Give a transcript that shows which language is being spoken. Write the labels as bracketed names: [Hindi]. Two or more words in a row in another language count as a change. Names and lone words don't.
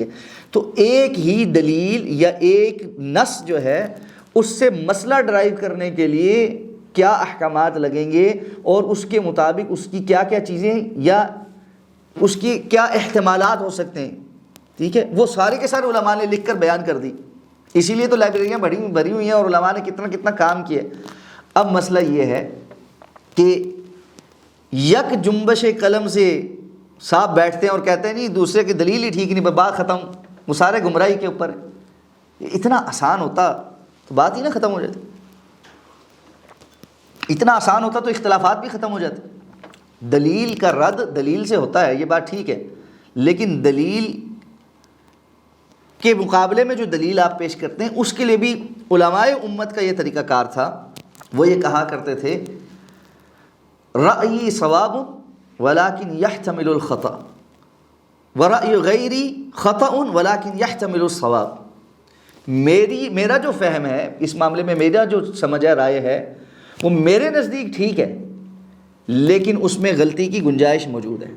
[Urdu] تو ایک ہی دلیل یا ایک نص جو ہے اس سے مسئلہ ڈرائیو کرنے کے لیے کیا احکامات لگیں گے اور اس کے مطابق اس کی کیا کیا چیزیں یا اس کی کیا احتمالات ہو سکتے ہیں، ٹھیک ہے؟ وہ سارے کے سارے علماء نے لکھ کر بیان کر دی، اسی لیے تو لائبریریاں بھری ہوئی ہیں اور علماء نے کتنا کام کیا ہے۔ اب مسئلہ یہ ہے کہ یک جنبش قلم سے صاحب بیٹھتے ہیں اور کہتے ہیں جی دوسرے کی دلیل ہی ٹھیک نہیں، بات ختم، وہ سارے گمراہی کے اوپر ہے۔ اتنا آسان ہوتا تو بات ہی نہ ختم ہو جاتی، اتنا آسان ہوتا تو اختلافات بھی ختم ہو جاتے۔ دلیل کا رد دلیل سے ہوتا ہے، یہ بات ٹھیک ہے، لیکن دلیل کے مقابلے میں جو دلیل آپ پیش کرتے ہیں اس کے لیے بھی علماء امت کا یہ طریقہ کار تھا۔ وہ یہ کہا کرتے تھے [Arabic] رأیی صواب ولیکن یحتمل الخطأ ورأی غیری خطأ ولیکن یحتمل الصواب۔ [Urdu] میرا جو فہم ہے اس معاملے میں، میرا جو سمجھ ہے، رائے ہے، وہ میرے نزدیک ٹھیک ہے لیکن اس میں غلطی کی گنجائش موجود ہے۔